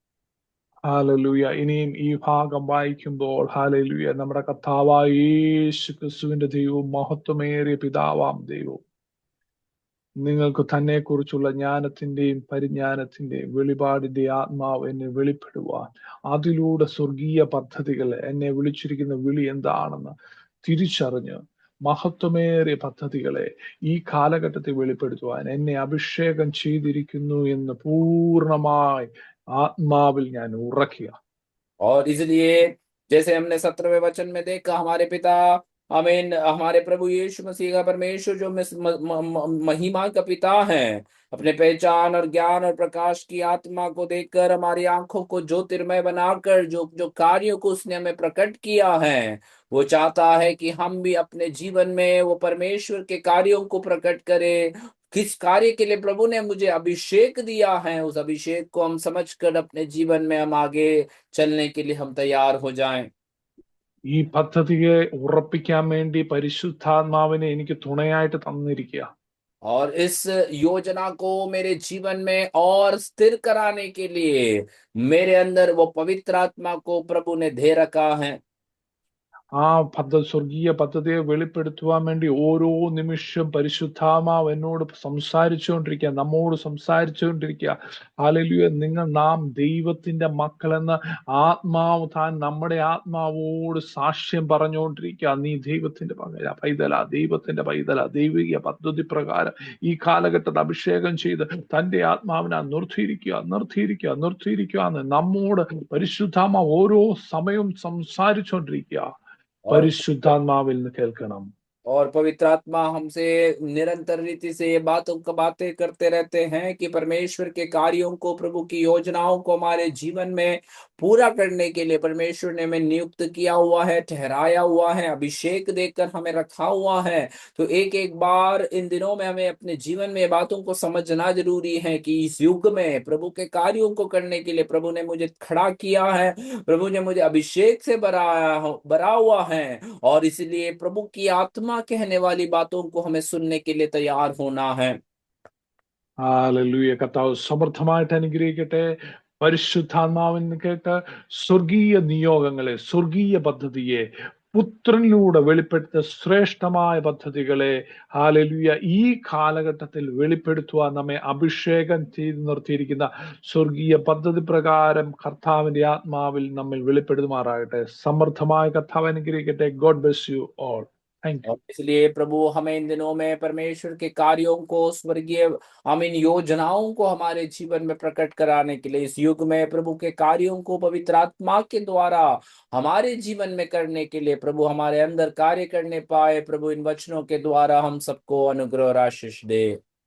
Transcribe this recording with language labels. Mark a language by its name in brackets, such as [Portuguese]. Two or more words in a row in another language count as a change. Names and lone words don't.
[Malayalam] ഹാലലൂയ. ഇനിയും ഈ ഭാഗം വായിക്കുമ്പോൾ ഹാലലൂയ, നമ്മുടെ കർത്താവായ യേശു ക്രിസ്തുവിന്റെ ദൈവവും മഹത്വമേറിയ പിതാവാം ദൈവവും നിങ്ങൾക്ക് തന്നെ കുറിച്ചുള്ള ജ്ഞാനത്തിന്റെയും പരിജ്ഞാനത്തിന്റെയും വെളിപാടിന്റെ ആത്മാവ് എന്നെ വെളിപ്പെടുവാൻ, അതിലൂടെ സ്വർഗീയ പദ്ധതികൾ, എന്നെ വിളിച്ചിരിക്കുന്ന വിളി എന്താണെന്ന് തിരിച്ചറിഞ്ഞ് മഹത്വമേറിയ പദ്ധതികളെ ഈ കാലഘട്ടത്തിൽ വെളിപ്പെടുത്തുവാൻ എന്നെ അഭിഷേകം ചെയ്തിരിക്കുന്നു എന്ന് പൂർണ്ണമായി ആത്മാവിൽ ഞാൻ ഉറക്കുക. [Hindi] और इसलिए जैसे हमने 17वें वचन में देखा, हमारे पिता आमीन, हमारे प्रभु यीशु मसीह का परमेश्वर जो महिमा का पिता है, अपने पहचान और ज्ञान और प्रकाश की आत्मा को देखकर हमारी आंखों को ज्योतिर्मय बनाकर जो जो कार्यों को उसने हमें प्रकट किया है, वो चाहता है कि हम भी अपने जीवन में वो परमेश्वर के कार्यों को प्रकट करें. किस कार्य के लिए प्रभु ने मुझे अभिषेक दिया है, उस अभिषेक को हम समझकर अपने जीवन में हम आगे चलने के लिए हम तैयार हो जाएं. [Malayalam] ഈ പദ്ധതിയെ ഉറപ്പിക്കാൻ വേണ്ടി പരിശുദ്ധാത്മാവിനെ എനിക്ക് തുണയായിട്ട് തന്നിരിക്കുക. [Hindi] और इस योजना को मेरे जीवन में और स्थिर कराने के लिए मेरे अंदर वो पवित्र आत्मा को प्रभु ने दे रखा है. [Malayalam] ആ സ്വർഗീയ പദ്ധതിയെ വെളിപ്പെടുത്തുവാൻ വേണ്ടി ഓരോ നിമിഷം പരിശുദ്ധാത്മാവ് എന്നോട് സംസാരിച്ചുകൊണ്ടിരിക്കുക, നമ്മോട് സംസാരിച്ചുകൊണ്ടിരിക്കുക. ഹല്ലേലൂയ. നാം ദൈവത്തിന്റെ മക്കളെന്ന് ആത്മാവ് താൻ നമ്മുടെ ആത്മാവോട് സാക്ഷ്യം പറഞ്ഞുകൊണ്ടിരിക്കുക. നീ ദൈവത്തിന്റെ പൈതല, ദൈവത്തിന്റെ പൈതല, ദൈവിക പദ്ധതി പ്രകാരം ഈ കാലഘട്ടത്തിൽ അഭിഷേകം ചെയ്ത് തന്റെ ആത്മാവിനെ നിർത്തിയിരിക്കുക എന്ന് നമ്മോട് പരിശുദ്ധാത്മാവ് ഓരോ സമയവും സംസാരിച്ചുകൊണ്ടിരിക്കുക. പരിശുദ്ധാത്മാവിൽ നിന്ന് കേൾക്കണം. [Hindi] और पवित्र आत्मा हमसे निरंतर रीति से ये बातें करते रहते हैं कि परमेश्वर के कार्यों को, प्रभु की योजनाओं को हमारे जीवन में पूरा करने के लिए परमेश्वर ने हमें नियुक्त किया हुआ है, ठहराया हुआ है, अभिषेक देकर हमें रखा हुआ है. तो एक एक बार इन दिनों में हमें अपने जीवन में बातों को समझना जरूरी है कि इस युग में प्रभु के कार्यों को करने के लिए प्रभु ने मुझे खड़ा किया है, प्रभु ने मुझे अभिषेक से भरा हुआ है. और इसलिए प्रभु की आत्मा कहने वाली बातों को हमें सुनने के लिए तैयार होना है. [Malayalam] ഹല്ലേലൂയ. കർത്താവ് സമൃദ്ധമായിട്ട് അനുഗ്രഹിക്കട്ടെ. പരിശുദ്ധാത്മാവിന് കേട്ട് സ്വർഗീയ നിയോഗങ്ങളെ, സ്വർഗീയ പദ്ധതിയെ, പുത്രനിലൂടെ വെളിപ്പെടുത്ത ശ്രേഷ്ഠമായ പദ്ധതികളെ ഹല്ലേലൂയ ഈ കാലഘട്ടത്തിൽ വെളിപ്പെടുത്തുവാൻ നമ്മെ അഭിഷേകം ചെയ്ത് നിർത്തിയിരിക്കുന്ന സ്വർഗീയ പദ്ധതി പ്രകാരം കർത്താവിന്റെ ആത്മാവിൽ നമ്മിൽ വെളിപ്പെടുത്തുമാറാകട്ടെ. സമൃദ്ധമായ കർത്താവ് അനുഗ്രഹിക്കട്ടെ. [English] God bless you all. Thank you. [Hindi] और इसलिए प्रभु हमें इन दिनों में परमेश्वर के कार्यों को, स्वर्गीय इन योजनाओं को हमारे जीवन में प्रकट कराने के लिए, इस युग में प्रभु के कार्यों को पवित्र आत्मा के द्वारा हमारे जीवन में करने के लिए प्रभु हमारे अंदर कार्य करने पाए. प्रभु इन वचनों के द्वारा हम सबको अनुग्रह और आशीष दे.